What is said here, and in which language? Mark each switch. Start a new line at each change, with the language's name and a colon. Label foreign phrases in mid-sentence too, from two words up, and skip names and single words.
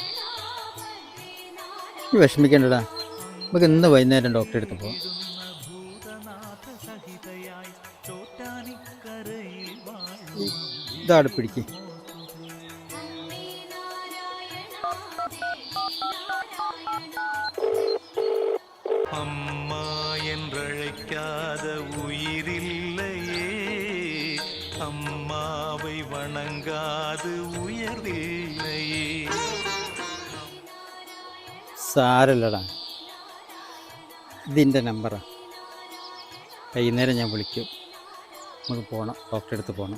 Malayalam: വിഷമിക്കണ്ടടാ, നമുക്ക് ഇന്ന് വൈകുന്നേരം ഡോക്ടറെ അടുത്ത് പോവാം. ഇതാണ് പിടിക്ക്.
Tamil: അമ്മ என்றழைக்காத உயிரில்லையே, அம்மாவை வணங்காது உயர்வில்லையே.
Malayalam: സാരല്ലടാ, ഇതിൻ്റെ നമ്പറാ. വൈകുന്നേരം ഞാൻ വിളിക്കും. നമുക്ക് പോകണം, ഡോക്ടറെ അടുത്ത് പോകണം.